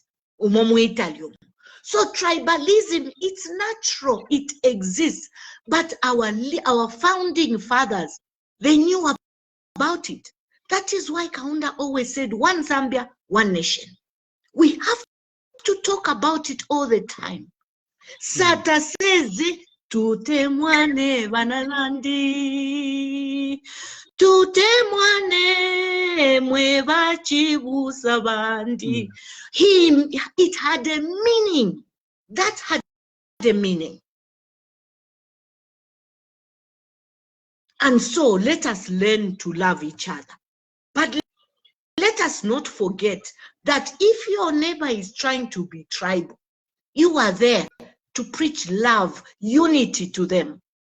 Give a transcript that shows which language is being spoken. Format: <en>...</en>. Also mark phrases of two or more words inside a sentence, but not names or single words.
<en>So tribalism, it's natural, it exists, but our founding fathers, they knew about it. That is why Kaunda always said, one Zambia, one nation. We have to talk about it all the time. Sata says,</en> <bem>tutemwane bananandi, tutemwane mwebachibusa bandi.</bem> <en>It had a meaning. That had a meaning. And so let us learn to love each other. But let us not forget that if your neighbor is trying to be tribal, you are there to preach love, unity to them.</en>